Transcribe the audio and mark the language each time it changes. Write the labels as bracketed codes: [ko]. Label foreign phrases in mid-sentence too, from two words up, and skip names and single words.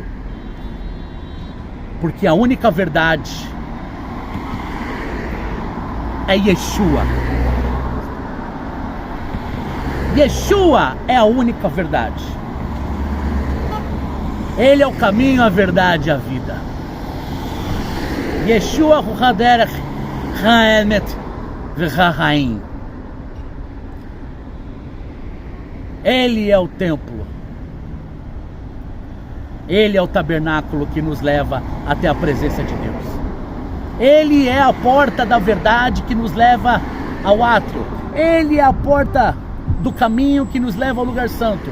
[pt] Porque a única verdade é Yeshua. Yeshua é a única verdade. Ele é o caminho, a verdade e a vida. [he] ישוע הוא הדרך האמת והחיים. [pt] Ele é o templo. Ele é o tabernáculo que nos leva até a presença de Deus. Ele é a porta da verdade que nos leva ao átrio. Ele é a porta do caminho que nos leva ao lugar santo.